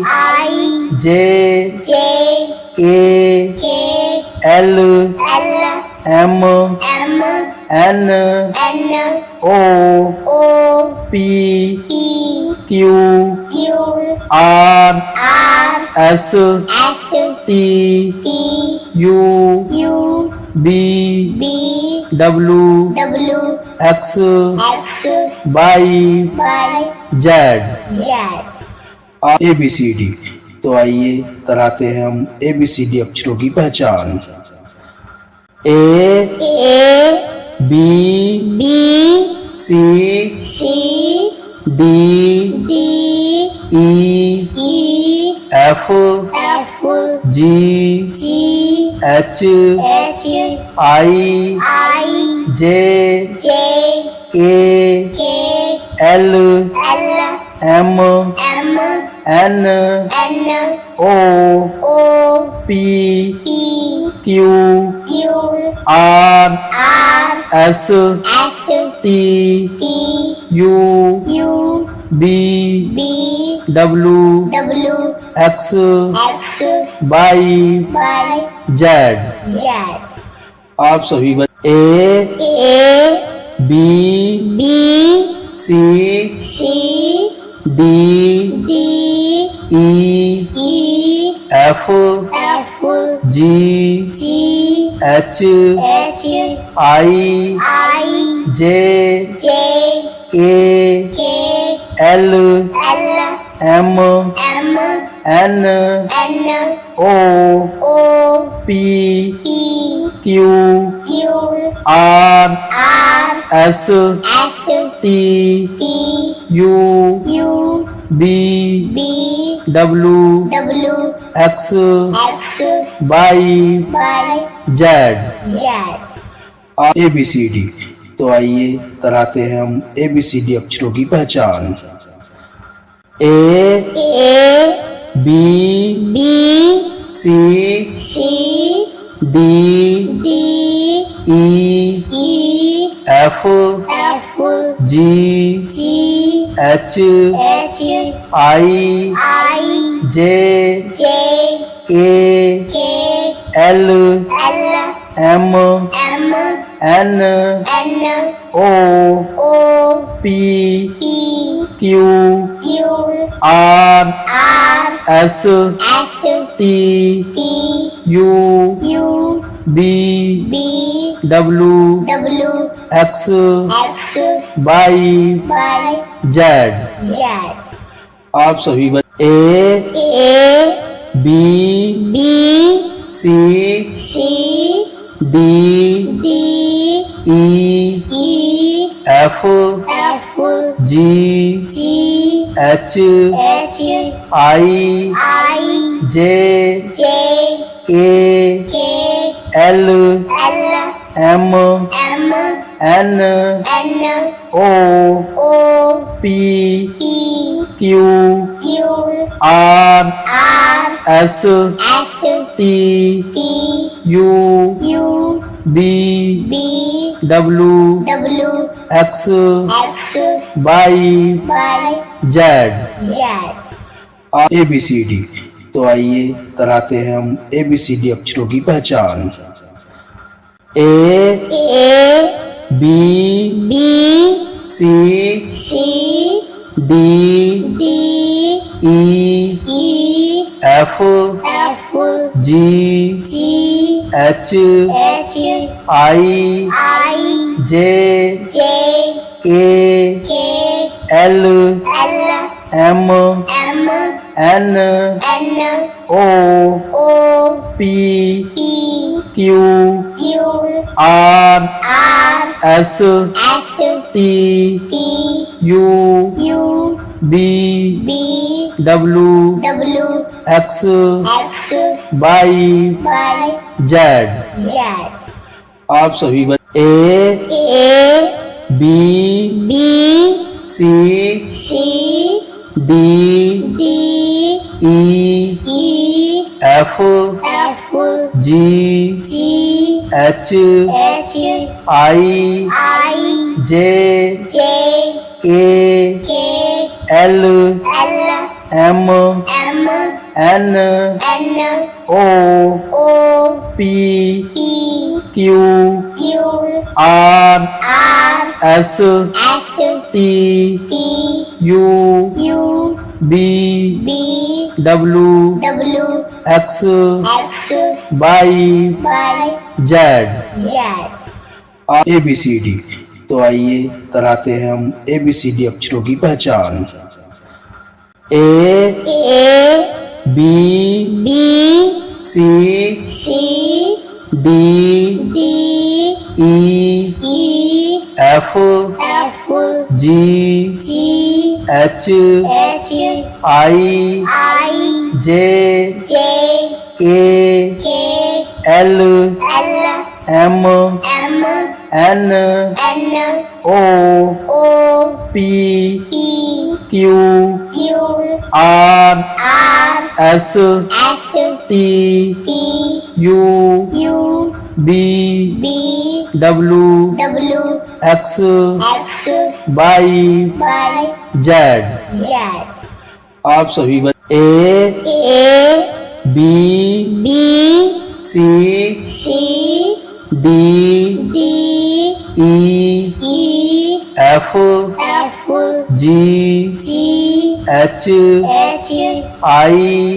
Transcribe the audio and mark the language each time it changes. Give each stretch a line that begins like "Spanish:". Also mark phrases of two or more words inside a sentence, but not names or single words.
English: I J J K K L L M M N N O O P P Q Q R R S S T T U U B B W W X X Y Y Z। Z
Hindi: ABCD। तो आइए कराते हैं हम ABCD अक्षरों की पहचान।
English: A A B B C C D D E E F F G G H H I I J J K K L L M M N N O O P P Q Q R R S S T T U U B B W W X X Y Y Z। Z
Hindi: आप सभी A
English: A B B C C D D E E F F G G H H I I J J K K L L M M N N O O P P Q Q R R S S T T U U B B W W X X Y Y Z। Z
Hindi: A B C D। तो आइए कराते हैं हम ABCD अक्षरों की पहचान।
English: A A B B C C D D E E F F G G H H I I J J K K L L M M N N O O P P Q Q R R S S T T U U B B W W X X Y Y Z। Z
Hindi: आप सभी A
English: A B B C C D D E E F F G G H H I I J J K K L L M M N N O O P P Q Q R R S S T T U U B B W W X X Y Y Z। Z
Hindi: ABCD। तो आइए कराते हैं हम ABCD अक्षरों की पहचान।
English: A A B B C C D D E E F F G G H H I I J J K K L L M M N N O O P P Q Q R R S S T T U U B B W W X X Y Y Z। Z
Hindi: आप सभी A
English: A B B C C D D E E F F G G H H I I J J K K L L M M N N O O P P Q Q R R S S T T U U B B W W X X Y Y Z। Z
Hindi: ABCD। तो आइए कराते हैं हम ABCD अक्षरों की पहचान।
English: A A B B C C D D E E F F G G H H I I J J K K L L M M N N O O P P Q Q R R S S T T U U B B W W X X Y Y Z। Z।
Hindi: आप सभी A
English: A B B C C D D E E F F G G H H I